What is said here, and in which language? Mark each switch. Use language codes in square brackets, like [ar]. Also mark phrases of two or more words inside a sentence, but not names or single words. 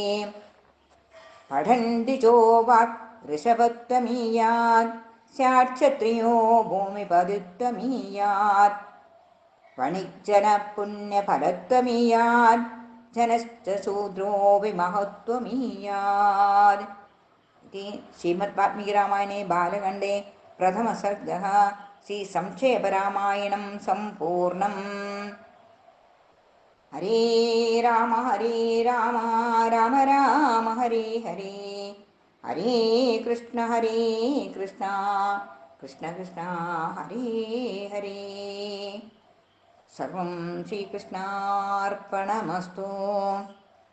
[sa] പഠന്തി ചോവാക് ഋഷഭത്വമീയാത് സ്യാക്ഷത്രിയോ ഭൂമിപതിത്വമീയാത്. വണിജ്ജന പുണ്യഫലത്വമീയാത് ജനശ്ച ശൂദ്രോ വിമഹത്വമീയാത്. इति श्रीमद्वाल्मीकिरामायणे बालकाण्डे प्रथमसर्गः. श्रीसंक्षेपरामायणं सम्पूर्णम्. हरे राम राम राम हरे हरे. हरे कृष्ण കൃഷ്ണ കൃഷ്ണ ഹരേ ഹരേ. സർവം ശ്രീകൃഷ്ണാർപ്പണമസ്തു.